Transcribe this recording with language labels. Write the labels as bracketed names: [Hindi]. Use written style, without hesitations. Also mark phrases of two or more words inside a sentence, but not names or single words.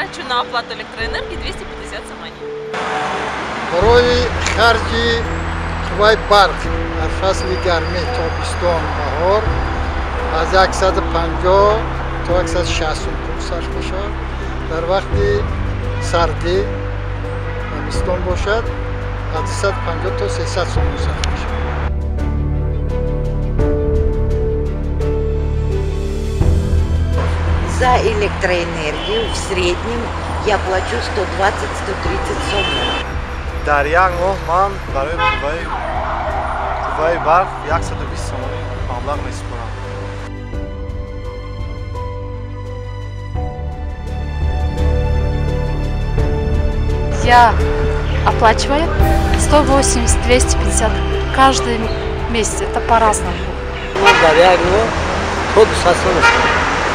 [Russian] на оплату электроэнергии 250 сомоней. [Persian] برای خرج وای برق در فصل گرمی تابستان بهار از 150 تا 165 صرف بشود. در وقت سردی تابستان باشد از 250 تا 300 سوم صرف بشود. [Russian] За электроэнергию в среднем я плачу 120-130 сомов. [Tajik] Дар як моҳ ман барои қувваи барқ 120 сомонӣ маблағ месупорам. [Russian] Я оплачиваю 180-250 каждый месяц. Это по-разному. [Tajik] Дар як моҳ то 200 сом.